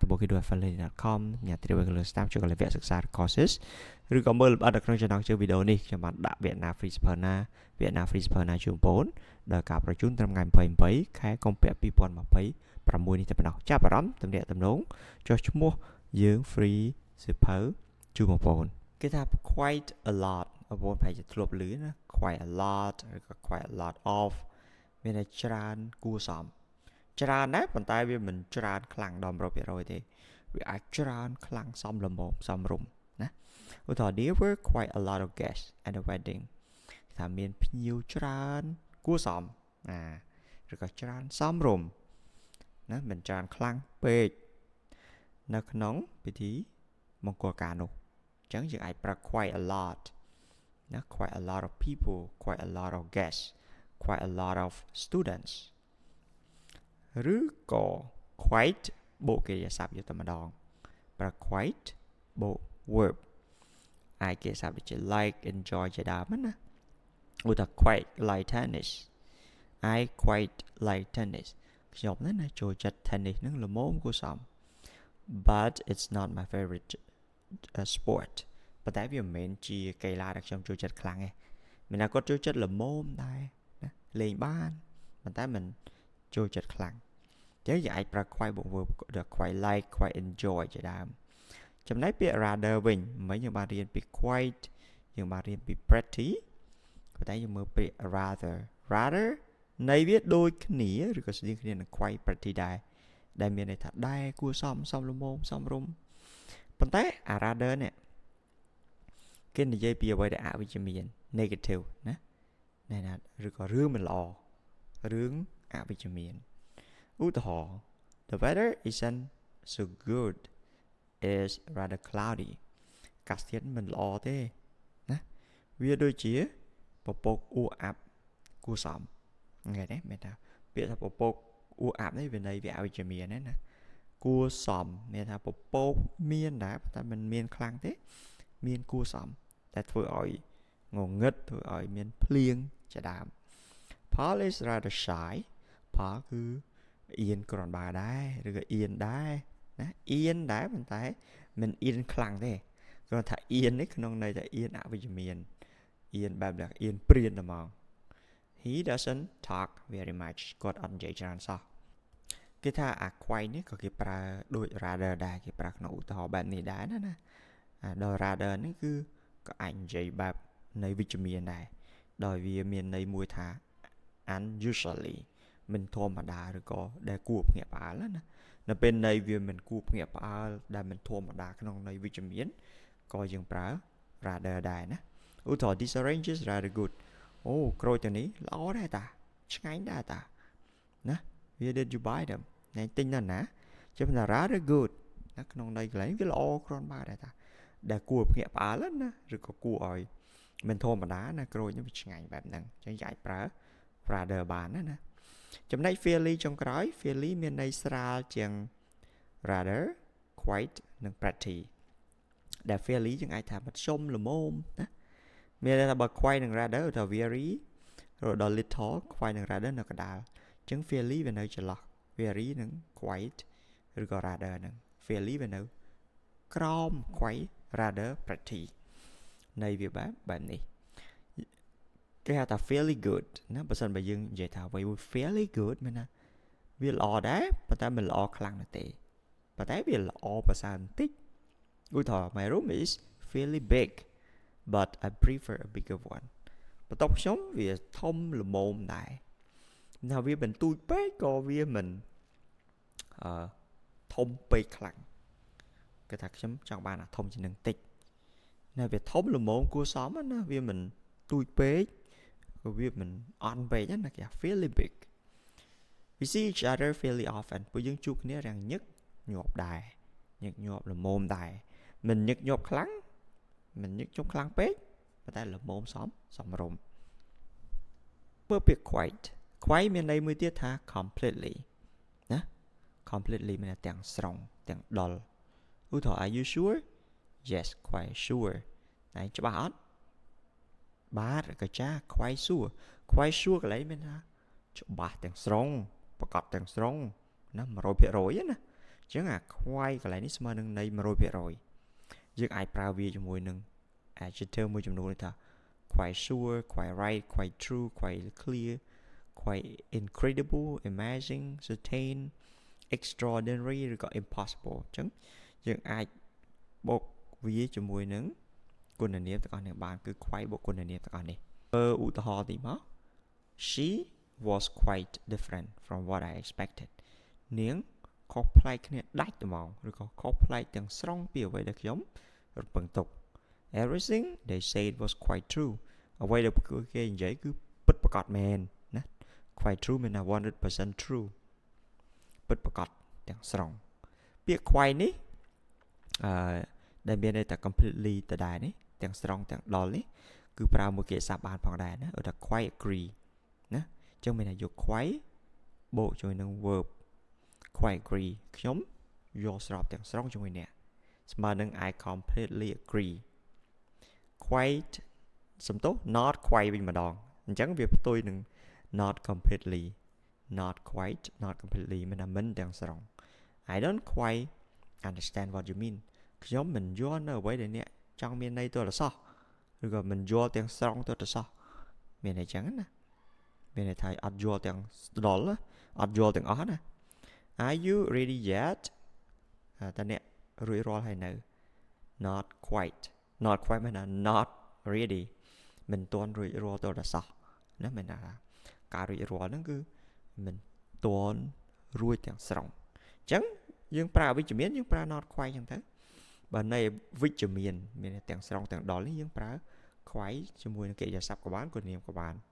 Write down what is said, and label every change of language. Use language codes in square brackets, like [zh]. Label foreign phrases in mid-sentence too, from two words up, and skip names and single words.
[km] bookidoo.affiliate.com ញ៉ាំត្រៀមលើ staff ចូលកលវគ្គសិក្សា courses ឬក៏មើលលម្អិតនៅក្នុងចំណងជើងវីដេអូនេះខ្ញុំបានដាក់វគ្គណា free សៀវភៅណាវគ្គណា free សៀវភៅណាជូនបងដល់ការប្រជូនត្រឹមថ្ងៃ28ខែកុម្ភៈ2026នេះតែប៉ុណ្ណោះចាប់អារម្មណ៍ទំនាក់ទំនងចុះឈ្មោះយើង free សៀវភៅជូនបងប្អូនគេថា [en] quite a lot [km] បងប្អូនប្រហែលជាធ្លាប់ឮណា [en] quite a lot [km] ឬក៏ [en] quite a lot of [km] មានតែច្រើនគួរសមច្រើនដែរប៉ុន្តែវាមិនច្រើនខ្លាំងដល់ 100% ទេវាអាចច្រើនខ្លាំងសមល្មមសមរម្យណាឧទាហរណ៍ [en] there were quite a lot of guests at the wedding [km] ថាមានភ្ញៀវច្រើនគួរសមឬក៏ច្រើនសមរម្យ ណាមិនច្រើនខ្លាំងពេកនៅក្នុងពិធីមង្គលការនោះអញ្ចឹងយើងអាចប្រើ [en] quite a lot [km] ណា [en] quite a lot of people quite a lot of guests quite a lot of students [km] ឬក៏ quite បូកកិរិយាសព្ទយកតែម្ដងប្រើ quite បូក verb អាចកិរិយាសព្ទដូចជា [en] like enjoy [km] ជាដើមណាឧទាហរណ៍ [en] quite like tennis I quite like tennis [km] ខ្ញុំណាចូលចិត្ត tennis ហ្នឹងល្មមគួរសម [en] but it's not my favorite sport [km] ប៉ុន្តែវាមិនមែនជាកីឡាដែលខ្ញុំចូលចិត្តខ្លាំងទេមានតែគាត់ចូល ចិត្តល្មមដែរណាលេងបានប៉ុន្តែមិនចូលចិត្តខ្លាំងចឹងយើងអាចប្រើ quite បូក [en] verb quite like quite enjoy [km] ជា ដើមចំណែកពាក្យ rather វិញមិញយើងបានរៀនពី quite យើងបានរៀនពី pretty ប៉ុន្តែយើងមើល ពាក្យ rather ន័យវាដូចគ្នាឬក៏ស្មើគ្នានឹង [en] quite pretty [km] ដែរដែលមានន័យថាដែរគួរសមល្មមសមរម្យប៉ុន្តែ rather នេះគេនិយាយពីអ្វីដែលអវិជ្ជមាន negative ណាណាឬក៏រឿងមិនល្អរឿងអវិជ្ជមានឧទាហរណ៍ [en] the weather isn't so good is rather cloudy [km] អាកាសធាតុមិនល្អទេណាវាដូចជាពពកអ៊ូអាប់គួរសមថ្ងៃនេះមានថា ពាក្យថាពពកអ៊ូអាប់នេះវាន័យវាអវិជ្ជមានណាគួរសមមានថាពពកមានដែរតែមិនមានខ្លាំងទេមានគួរសមតែធ្វើឲ្យងងឹតធ្វើឲ្យមានភ្លៀងជាដើម [en] Paul is rather shy [km] Paul គឺអៀនគ្រាន់បើដែរឬក៏អៀនដែរណាអៀនដែរប៉ុន្តែមិនអៀនខ្លាំងទេគាត់ថាអៀននេះក្នុងន័យថាអៀនអវិជ្ជមានអៀនបែបដែលអៀនព្រានតែហ្មង [en] He doesn't talk very much [km] គាត់អត់និយាយច្រើនសោះគេថាអា quite នេះក៏គេប្រើដូច rather ដែរគេប្រើក្នុងឧទាហរណ៍បែបនេះដែរណាដល់ rather នេះគឺក៏អាចនិយាយបែបន័យវិជ្ជមានដែរដោយវាមានន័យមួយថា unusually មិនធម្មតាឬក៏ដែលគួរភ្ញាក់ផ្អើលណានៅពេលន័យវាមិនគួរភ្ញាក់ផ្អើលដែលមិនធម្មតាក្នុង ន័យវិជ្ជមានក៏យើងប្រើ rather ដែរណាឧទាហរណ៍ [en] This orange is rather good [km] អូក្រូចទាំងនេះល្អដែរតាឆ្ងាញ់ដែរតាណា [en] Where did you buy them [km] អ្នកទិញនៅណាជាថា [en] rather good [km] ណាក្នុងន័យកន្លែងវាល្អគ្រាន់បើដែរតាដែលគួរភ្ញាក់ផ្អើលណាឬក៏គួរឲ្យមិនធម្មតាណាក្រូចនេះវាឆ្ងាញ់បែបហ្នឹងអញ្ចឹងអាចប្រើ rather បានណាចំណែក fairly ចុងក្រោយ fairly មានន័យស្រាលជាង [en] rather quite [km] និង pretty ដែល fairly យើងអាចថាមធ្យមល្មមណាមានន័យថាបើ quite និង rather ទៅ very រហូតដល់ [en] little quite [km] និង rather នៅកណ្ដាលអញ្ចឹង fairly វានៅចន្លោះ very និង quite ឬក៏ rather ហ្នឹង fairly វានៅក្រោម [en] quite rather [km] pretty នៃវាបែបនេះគេហៅថា [en] fairly good [km] ណាបើសិនបើយើងនិយាយថាអ្វីមួយ [en] fairly good [km] មានថាវាល្អដែរប៉ុន្តែមិនល្អខ្លាំងណាស់ទេប៉ុន្តែវាល្អប្រសើរបន្តិចឧទាហរណ៍ [en] My room is fairly big but I prefer a bigger one [km] បន្ទប់ខ្ញុំវាធំល្មមដែរថាវាបន្ទូចពេកក៏វាមិន ធំពេកខ្លាំងគេថាខ្ញុំចង់បានអាធំជាងនឹងតិចណាវាធំល្មមគួរសមណាវាមិនទូចពេកក៏វាមិនអន់ពេកណាគេថា [en] fairly big we see each other fairly often [km] ពួកយើងជួបគ្នារាំងញឹកញាប់ដែរញឹកញាប់ល្មម ដែរមិនញឹកញាប់ខ្លាំងមិនញឹកញាប់ខ្លាំងពេកប៉ុន្តែល្មមសមរម្យមើលពាក្យ quite មានន័យមួយទៀតថា completely ណា completely មានទាំងស្រុងទាំងដុលឧទាហរណ៍ [en] Are you sure Yes quite sure [km] តែច្បាស់អត់បាទក៏ចា [en] quite sure [km] កន្លែងមានថាច្បាស់ទាំងស្រុងប្រកបទាំងស្រុងណា 100% ណាអញ្ចឹងអា quite កន្លែងនេះស្មើនឹងន័យ 100% យើងអាចប្រើវាជាមួយនឹង [en] adjective [km] មួយចំនួនថា [en] quite sure quite right quite true quite clear quite incredible amazing certain extraordinary ឬក៏ [km] impossible អញ្ចឹងយើងអាចបូកវាជាមួយនឹងគុណនាមទាំងអស់នេះបានគឺ quite បូកគុណនាមទាំងអស់នេះឧទាហរណ៍ទីមក [en] She was quite different from what I expected [km] នាងខុសប្លែកគ្នាដាច់ត្មងឬក៏ខុសប្លែកទាំងស្រុងពីអ្វីដែលខ្ញុំរំពឹងទុក [en] Everything they said was quite true [km] អ្វីដែលគេនិយាយគឺពិតប្រាកដមែនណា [en] quite true [km] មានថា 100% true ពិតប្រាកដទាំងស្រុងពាក្យ quite នេះដែលមានន័យថា completely ដដែលនេះទាំងស្រុងទាំងដល់នេះគឺប្រើមួយគេសាប់បានផងដែរណាឧទាហរណ៍ [en] quite agree [km] ណាអញ្ចឹងមានថាយក quite បូកជាមួយនឹង [en] verb quite [km] agree ខ្ញុំយល់ស្របទាំងស្រុងជាមួយអ្នកស្មើនឹង [en] I completely agree quite [km] សំទោស [en] not quite [km] វិញម្ដងអញ្ចឹងវាផ្ទុយនឹង [en] not completely not quite not completely [km] មានថាមិនទាំង ស្រុង [en] I don't quite understand what you mean [km] ខ្ញុំមិនយល់នៅអ្វីដែលអ្នកចង់មានន័យទៅលសោះឬក៏មិនយ ល់ទាំងស្រុងទៅសោះមានន័យចឹងណាមានន័យថាអត់យល់ទាំងដល់អត់យល់ទាំង អស់ណា [en] Are you ready yet [km] តើអ្នករួចរាល់ហើយនៅ [en] not quite [km] មានថា [en] not ready [km] មិនទាន់រួចរាល់ទៅដល់សោះណាមានថាការរួចរាល់ហ្នឹងគឺមិនទាន់រួចទាំងស្រុងអញ្ចឹងយើងប្រើអវិជ្ជមានយើងប្រើ [en] not quite [km] អញ្ចឹងទៅបើន័យវិជ្ជមានមានទាំងស្រុងទាំងដល់នេះយើងប្រើ quite ជាមួយនឹងកិរិយាសព្ទក៏បានគុណនាមក៏បាន